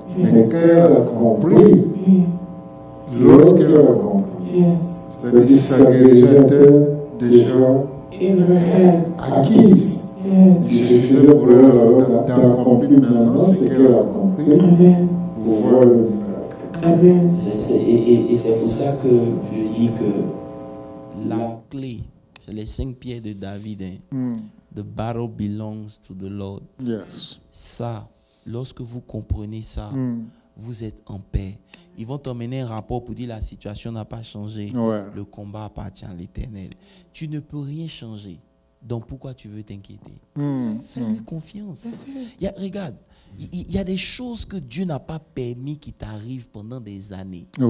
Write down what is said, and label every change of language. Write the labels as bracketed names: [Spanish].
[French] Mais quand elle a compris, lorsqu'elle a compris, c'est-à-dire que sa guérison était déjà acquise. Il suffisait pour elle d'accomplir maintenant ce qu'elle a compris pour voir le miracle. Et c'est pour ça que je dis que la clé, c'est les 5 pierres de David. [English] The battle belongs to the Lord. [French] Ça, lorsque vous comprenez ça, vous êtes en paix. Ils vont t'emmener un rapport pour dire la situation n'a pas changé. Le combat appartient à l'Éternel. Tu ne peux rien changer. Donc pourquoi tu veux t'inquiéter? Fais-lui confiance. Regarde, il y a des choses que Dieu n'a pas permis qui t'arrivent pendant des années.